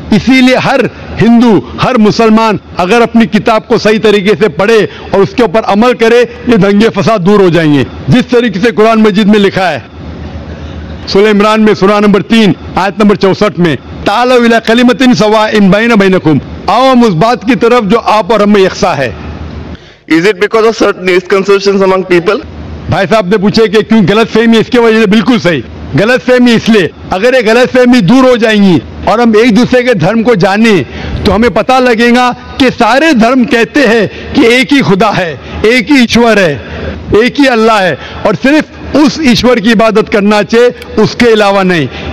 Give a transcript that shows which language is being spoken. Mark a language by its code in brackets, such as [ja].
[hi] इसीलिए हर हिंदू, हर मुसलमान अगर अपनी किताब को सही तरीके से पढ़े और उसके ऊपर अमल करे, ये दंगे फसाद दूर हो जाएंगे। जिस तरीके से कुरान मजीद में लिखा है सूरह इमरान में सूरा नंबर 3 आयत नंबर 64 में, [ar] तालौ इला कलिमतिन सवाइन बैना बैनकुम, [hi] आओ हम उस बात की तरफ जो आप और हम में यकसा है। [en] Is it because of certain misconceptions among people? [hi] भाई साहब ने पूछे कि क्यों गलत फहमी, इसके वजह से बिल्कुल सही। गलत फहमी इसलिए, अगर ये गलत फहमी दूर हो जाएंगी और हम एक दूसरे के धर्म को जाने तो हमें पता लगेगा कि सारे धर्म कहते हैं कि एक ही खुदा है, एक ही ईश्वर है, एक ही अल्लाह है और सिर्फ उस ईश्वर की इबादत करना चाहिए, उसके अलावा नहीं।